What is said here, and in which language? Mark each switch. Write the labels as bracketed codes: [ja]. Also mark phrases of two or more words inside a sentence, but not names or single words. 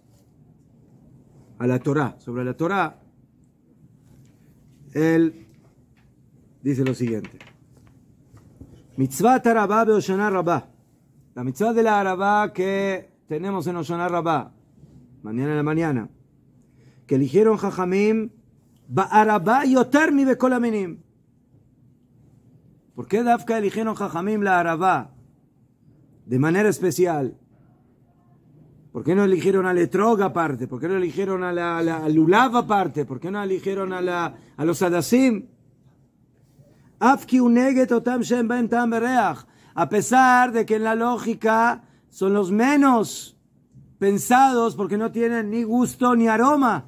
[es] a la Torah, sobre la Torah, él dice lo siguiente: [he] מצוות ערבה בהושענא רבה, [es] la mitzvah de la Arabá que tenemos en Hoshana Rabbah, mañana en la mañana, que eligieron Jajamim, [he] בערבה יותר מבכל המינים. [es] ¿Por qué Dafka eligieron Jajamim la Arabá de manera especial? ¿Por qué no eligieron al Etrog aparte? ¿Por qué no eligieron al Lulav aparte? ¿Por qué no eligieron a los Adasim? A pesar de que en la lógica son los menos pensados porque no tienen ni gusto ni aroma.